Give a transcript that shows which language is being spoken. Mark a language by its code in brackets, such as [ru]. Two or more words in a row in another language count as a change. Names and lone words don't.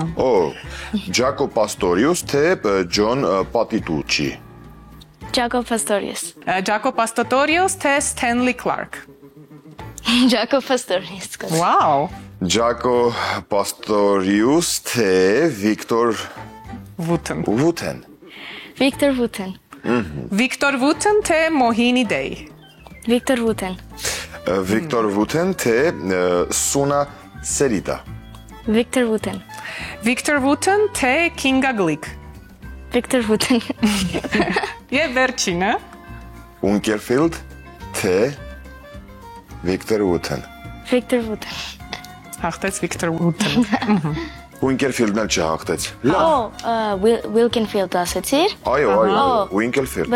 [hy] Օ, Ջակո Պաստորիուս թե Ջոն Պատիտուչի։ Ջակո Պաստորիուս։ Ջակո Պաստոտորիուս թե Ստենլի Կլարկ։ Ջակո Պաստորիուս։ Վաու։ Ջակո Պաստորիուս թե Վիկտոր Վուտեն։ Վուտեն։ Victor Wooten. Victor Wooten թե Mohini Day։ Victor Wooten. Victor Wooten թե Suna Serida։ Victor Wooten. Victor Wooten թե Kinga Glick։ Victor Wooten. Եվ վերջինը Unkerfield թե Victor Wooten։ Victor Wooten. հաղթեց Victor Wooten։ Unkerfield-ն էլ չհաղթեց։ Լավ։ Wilkenfield ասեցիր, Այո, Unkerfield։